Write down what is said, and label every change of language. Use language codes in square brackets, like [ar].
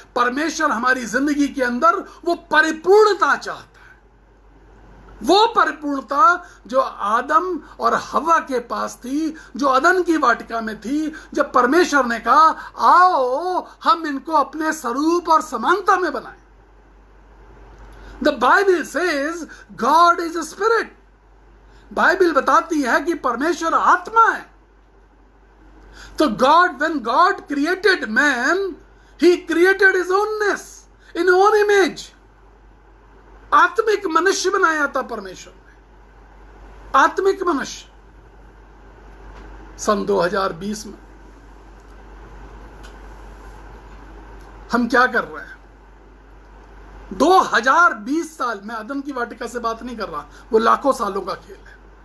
[hi] परमेश्वर हमारी जिंदगी के अंदर वो परिपूर्णता चाहता है। वो परिपूर्णता जो आदम और हवा के पास थी, जो अदन की वाटिका में थी, जब परमेश्वर ने कहा आओ हम इनको अपने स्वरूप और समानता में बनाएं। [en] The Bible says God is a spirit. [hi] Bible बताती है कि परमेश्वर आत्मा है। [en] तो when God created man, he created his ownness in own image. [hi] आत्मिक मनुष्य बनाया था परमेश्वर ने, आत्मिक मनुष्य। सन 2020 में हम क्या कर रहे हैं? 2020 साल, मैं अदन की वाटिका से बात नहीं कर रहा, वो लाखों सालों का खेल है।